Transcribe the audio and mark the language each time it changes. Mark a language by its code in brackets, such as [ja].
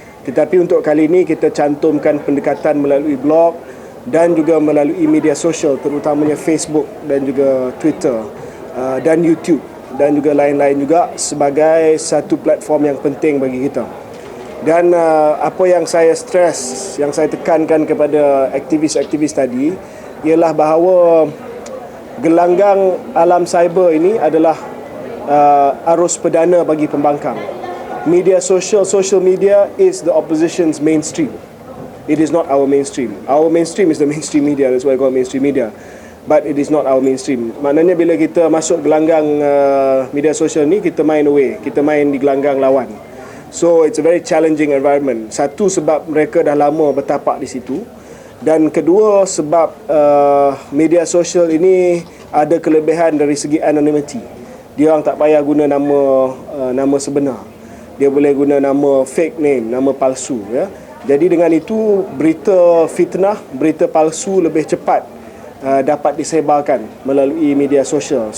[ms] Tetapi untuk kali ini kita cantumkan pendekatan melalui blog dan juga melalui media sosial, terutamanya Facebook dan juga Twitter dan YouTube dan juga lain-lain juga sebagai satu platform yang penting bagi kita. Dan apa yang saya tekankan kepada aktivis-aktivis tadi ialah bahawa gelanggang alam cyber ini adalah arus perdana bagi pembangkang. [en] Social media is the opposition's mainstream. It is not our mainstream. Our mainstream is the mainstream media. That's why I call it mainstream media. But it is not our mainstream. [ms] Maknanya bila kita masuk gelanggang media sosial ni, kita main away. Kita main di gelanggang lawan. [en] So it's a very challenging environment. [ms] Satu, sebab mereka dah lama bertapak di situ. Dan kedua, sebab media sosial ini ada kelebihan dari segi anonymity. Dia orang tak payah guna nama sebenar. Dia boleh guna nama fake name, nama palsu, ya. Jadi dengan itu berita fitnah, berita palsu lebih cepat dapat disebarkan melalui media sosial.